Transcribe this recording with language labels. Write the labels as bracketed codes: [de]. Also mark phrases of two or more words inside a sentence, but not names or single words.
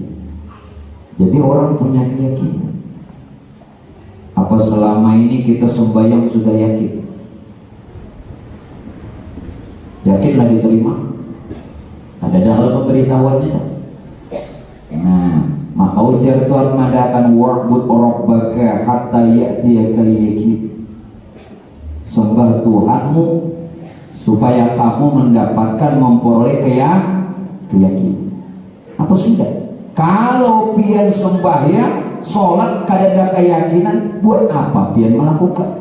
[id] Jadi orang punya keyakinan. Apa selama ini kita sembahyang sudah yakin? Yakinlah diterima. Ada dalam pemberitahuannya tak? Nah, [bjn] maka ujar Tuhan madakan [ar] واعبد ربك حتى يأتيك اليقين. [id] Sembah Tuhanmu supaya kamu mendapatkan memperoleh keyakinan. Apa sudah? [bjn] Kalau pian sembahyang, sholat kadada keyakinan, buat apa pian melakukan?